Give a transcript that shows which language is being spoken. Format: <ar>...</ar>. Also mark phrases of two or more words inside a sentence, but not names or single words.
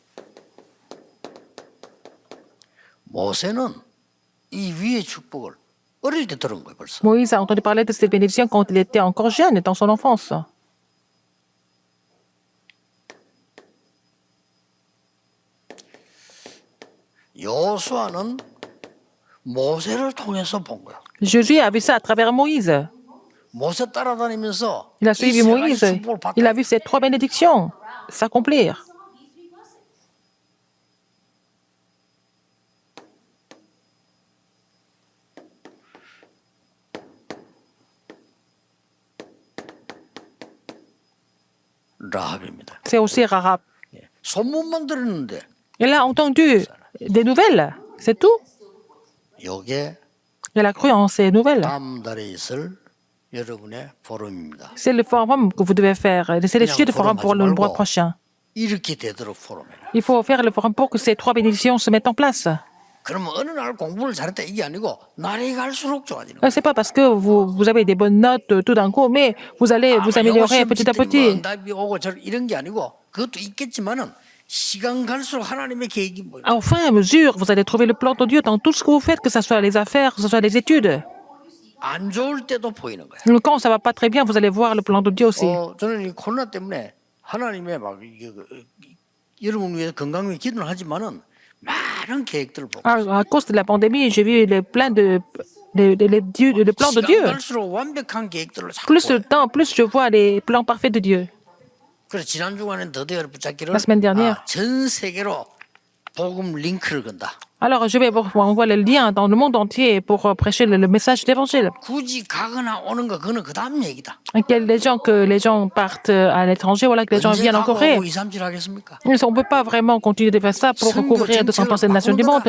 <ko>모세는 이 위의 축복을 어릴 때 들은 거예요, 벌써.</ko> <fr>Moïse a entendu parler de cette bénédiction quand il était encore jeune, dans son enfance.</fr> <ko>여호수아는 모세를 통해서 본 거야.</ko> <fr>Jésus a vu ça à travers Moïse.</fr> <ko>모세 따라다니면서</ko> <fr>Il a</fr> <ko>이</ko> <fr>suivi</fr> <ko>세 가지</ko> <fr>Moïse.</fr> <ko>축복을 받고</ko> <fr>Il a vu ces 3 bénédictions s'accomplir.</fr> <ko>라합입니다.</ko> <fr>C'est aussi Rahab.</fr> <ko>예. 소문만 들었는데</ko> <fr>Elle a entendu des nouvelles, c'est tout.</fr> <ko>이게</ko> <fr>Elle a cru en ces nouvelles.</fr> <ko>다음 달에 있을 여러분의 포럼입니다.</ko> <fr>C'est le forum que vous devez faire. C'est le sujet du forum pour le mois prochain.</fr> <ko>이렇게 되도록 포럼해라.</ko> <fr>Il faut faire le forum pour que ces 3 bénédictions se mettent en place.</fr> <ko>그러면 어느 날 공부를 잘했다 이게 아니고 날이 갈수록 좋아지는 거예요.</ko> <fr>C'est pas parce que vous avez des bonnes notes tout d'un coup, mais vous allez vous améliorer petit à petit.</fr> <ko>응답이 오고 이런 게 아니고 그것도 있겠지만은 시간 갈수록 하나님의 계획이 뭐예요?</ko> <fr>Au fur et à mesure, vous allez trouver le plan de Dieu dans tout ce que vous faites, que ce soit les affaires, que ce soit les études.</fr> <ko>안 좋을 때도 보이는 거예요.</ko> <fr>Quand ça va pas très bien, vous allez voir le plan de Dieu aussi.</fr> <ko>저는 이 코로나 때문에 하나님의 막 여러분 위해 건강 위해 기도를 하지만은 많은 계획들을 보고</ko> <fr>À cause de la pandémie, j'ai vu les plans de le plan de</fr> <ko>시간</ko> <fr>Dieu.</fr> <ko>갈수록 완벽한 계획들을 자꾸</ko> <fr>Plus</fr> <ko>보여요.</ko> <fr>le temps, plus je vois les plans parfaits de Dieu.</fr> <ko>그래서 지난 주간에 더디어 붙잡기를</ko> <fr>La semaine dernière.</fr> <ko>전 세계로 복음 링크를 건다.</ko> <fr>Alors, je vais vous envoyer le lien dans le monde entier pour prêcher le message de l'évangile.</fr> <ko>굳이 가거나 오는 거 그거는 그 다음 얘기다.</ko> <fr>Que les gens partent à l'étranger, voilà, que les gens</fr> <ko>언제</ko> <fr>viennent en</fr> <ko>가고</ko> <fr>Corée.</fr> <ko>2, 3일 하겠습니까?</ko> <fr>On ne peut pas vraiment continuer de faire ça pour recouvrir 237 nations du monde.</fr>